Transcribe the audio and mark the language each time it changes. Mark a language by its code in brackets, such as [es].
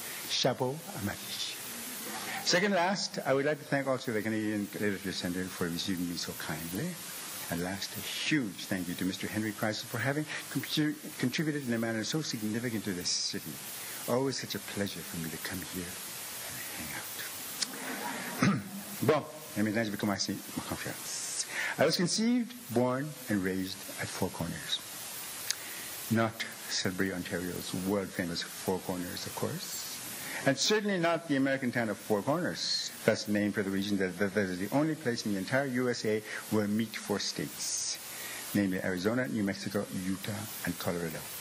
[fr] Chapeau à Marie. [en] Second last, I would like to thank also the Canadian Literature Center for receiving me so kindly. And last, a huge thank you to Mr. Henry Kreisel for having contributed in a manner so significant to this city. Always such a pleasure for me to come here and hang out. [fr] Bon, et maintenant je vais commencer ma conférence. [en] I was conceived, born, and raised at Four Corners. Not Sudbury, Ontario's world-famous Four Corners, of course. And certainly not the American town of Four Corners, thus named for the reason that is the only place in the entire USA where meet four states, namely Arizona, New Mexico, Utah, and Colorado.